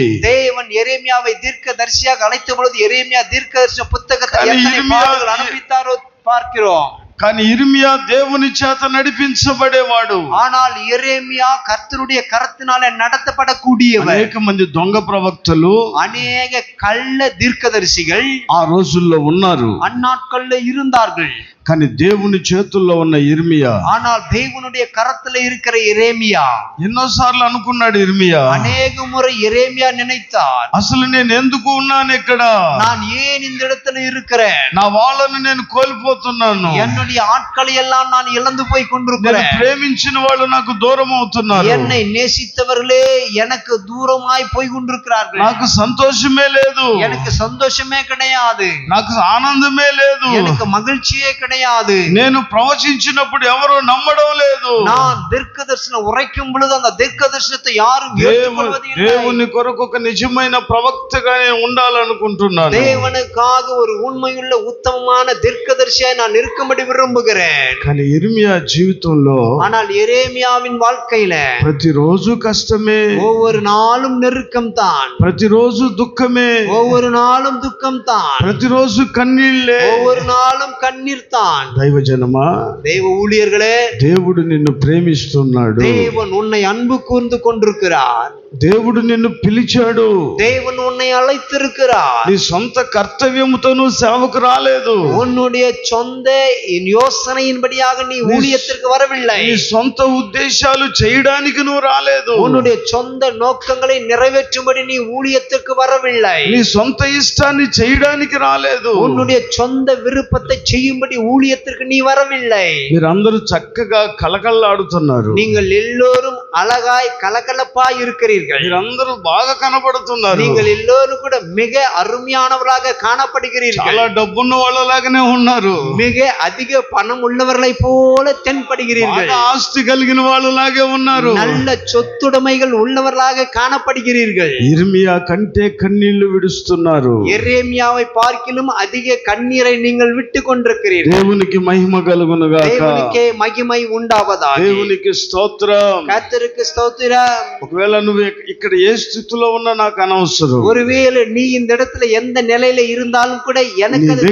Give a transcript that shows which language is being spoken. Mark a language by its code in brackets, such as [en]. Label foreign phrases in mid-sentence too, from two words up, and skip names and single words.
[ta] தேவன் எரேமியாவை தீர்க்கதரிசியாக அழைத்த பொழுது எரேமியா தீர்க்கதரிசன புத்தகத்தை எத்தனை பாடுகள் அனுபவித்தாரோ பார்க்கிறோம். [te] కానీ యిర్మియా దేవుని చేత నడిపించబడేవాడు. [ta] ஆனால் எரேமியா கர்த்தருடைய கரத்தினாலே நடத்தப்படக்கூடியவர். [te] అనేక మంది దొంగ ప్రవక్తలు, [ta] அநேக கள்ள தீர்க்கதரிசிகள் [te] ఆ రోజుల్లో ఉన్నారు. [ta] அந்நாட்கள்ல இருந்தார்கள். [te] కానీ దేవుని చేతుల్లో ఉన్న యిర్మియా, [ta] ஆனால் தேவனுடைய கரத்துல இருக்கிற எரேமியா [te] ఎన్నోసార్లు అనుకున్నాడు యిర్మియా, [ta] அநேக முறை எரேமியா நினைத்தார், [te] అసలు నేను ఎందుకు ఉన్నాను ఇక్కడ? [ta] நான் ஏன் இந்த இடத்துல இருக்கிறேன்? [te] నా వాళ్ళను నేను కోల్పోతున్నాను. [ta] என்னுடைய ஆட்களை எல்லாம் நான் இழந்து போய் [te] నేను [ta] கொண்டிருக்கிறேன். [te] ప్రేమించిన వాళ్ళు నాకు దూరం అవుతున్నారు. [ta] என்னை நேசித்தவர்களே எனக்கு தூரமாய் போய் கொண்டிருக்கிறார்கள். [te] నాకు సంతోషమే లేదు, [ta] எனக்கு சந்தோஷமே கிடையாது, [te] నాకు ఆనందమే లేదు. [ta] எனக்கு மகிழ்ச்சியே கிடையாது. [te] నేను ప్రవచించినప్పుడు ఎవరు నమ్మడం లేదు. [ta] நான் தீர்க்கதரிசனம் உரைக்கும் பொழுது அந்த தீர்க்கதரிசனத்தை யாரும் ஏற்றுக்கொள்வதில்லை. [te] దేవుని కొరకు ఒక నిజమైన ప్రవక్తగా నేను ఉండాలనుకుంటున్నాను. [ta] தேவனுக்காக ஒரு உண்மையுள்ள உத்தமமான தீர்க்கதரிசியாய் நான் இருக்கும்படி விரும்புகிறேன். [te] కానీ యిర్మియా జీవితంలో [ta] ஆனால் எரேமியாவின் வாழ்க்கையில [te] ప్రతిరోజు కష్టమే, [ta] ஒவ்வொரு நாளும் நெருக்கம் தான், [te] ప్రతిరోజు దుఃఖమే, [ta] ஒவ்வொரு நாளும் துக்கம் தான், [te] ప్రతిరోజు కన్నీళ్ళే. [ta] ஒவ்வொரு நாளும் கண்ணீர் தான். சொன்னான். [te] దైవజనమా, [ta] தேவ ஊழியர்களே, [te] దేవుడు నిన్ను ప్రేమిస్తున్నాడు. [ta] தேவன் உன்னை அன்பு கூர்ந்து கொண்டிருக்கிறார். [te] దేవుడు నిన్ను పిలిచాడు. [ta] தேவன் உன்னை அழைத்திருக்கிறார். [te] నీ సొంత కర్తవ్యముతో నువ్వు సేవకు రాలేదు. [ta] உன்னுடைய சொந்த யோசனையின்படியாக நீ ஊழியத்திற்கு வரவில்லை. [te] నీ సొంత ఉద్దేశాలు చేయడానికి నువ్వు రాలేదు. [ta] உன்னுடைய சொந்த நோக்கங்களை நிறைவேற்றும்படி நீ ஊழியத்திற்கு வரவில்லை. [te] నీ సొంత ఇష్టాన్ని చేయడానికి రాలేదు. [ta] உன்னுடைய சொந்த விருப்பத்தை செய்யும்படி ஊழியத்திற்கு நீ வரவில்லை. [te] మీరందరూ చక్కగా కలకల్లాడుతున్నారు. [ta] நீங்கள் எல்லோரும் அழகாய் கலகலப்பாய் இருக்கிறீர்கள். [te] మీరందరూ బాగా కనబడుతున్నారు. [ta] நீங்கள் எல்லோரும் கூட மிக அருமையானவர்களாக காணப்படுகிறீர்கள். [te] చాలా డబ్బున్న వాళ్ళలాగానే ఉన్నారు. [ta] மிக அதிக பணம் உள்ளவர்களை போல தென்படுகிறீர்கள். [te] బాగా ఆస్తి కలిగిన వాళ్ళలాగే ఉన్నారు. [ta] நல்ல சொத்துடைமைகள் உள்ளவர்களாக காணப்படுகிறீர்கள். [te] ఇర్మియా కంటే కన్నీళ్లు విడుస్తున్నారు. [ta] எரேமியாவை பார்க்கிலும் அதிக கண்ணீரை நீங்கள் விட்டு கொண்டிருக்கிறீர்கள். [te] దేవునికి మహిమ కలుగును గాక. [ta] தேவனுக்கே மகிமை உண்டாவதாக. [te] దేవునికి స్తోత్రం. [ta] கர்த்தருக்கு ஸ்தோத்திரம். [te] ఒకవేళ నువ్వు ఇక్కడ ఏ స్థితిలో ఉన్నా నాకు అనవసరం. [ta] ஒருவேளை நீ இந்த இடத்துல எந்த நிலையில இருந்தாலும் கூட எனக்கு அது